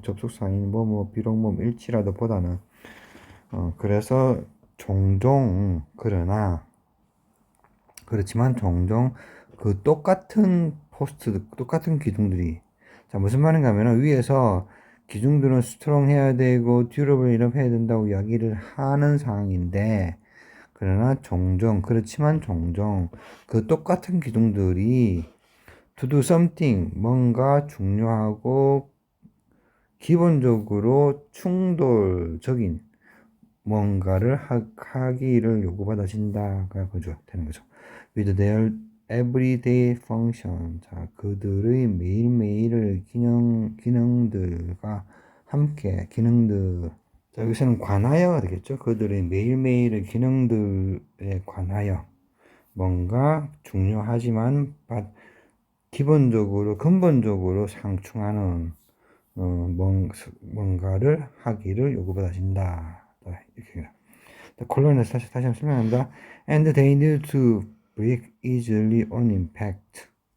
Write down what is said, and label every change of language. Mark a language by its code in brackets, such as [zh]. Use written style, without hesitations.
[ko] 접속사인 비록 일치라도 보다는 그래서 종종 그러나 그렇지만 종종 그 똑같은 기둥들이 자 무슨 말인가 하면 위에서 기둥들은 스트롱 해야 되고 듀러블 이렇게 해야 된다고 이야기를 하는 상황인데 그러나 종종 그렇지만 종종 그 똑같은 기둥들이 [en] to do something [ko] 뭔가 중요하고 기본적으로 충돌적인 뭔가를 하기를 요구받아진다가 그죠 되는 거죠. [en] With their everyday function. [ko] 자, 그들의 매일매일의 기능들과 함께 기능들. 자, 여기서는 관하여가 되겠죠. 그들의 매일매일의 기능들에 관하여 뭔가 중요하지만 근본적으로 상충하는 뭔가를 하기를 요구받아진다. 이렇게 콜론에서 다시 한번 설명합니다. [en] And they need to break easily on impact.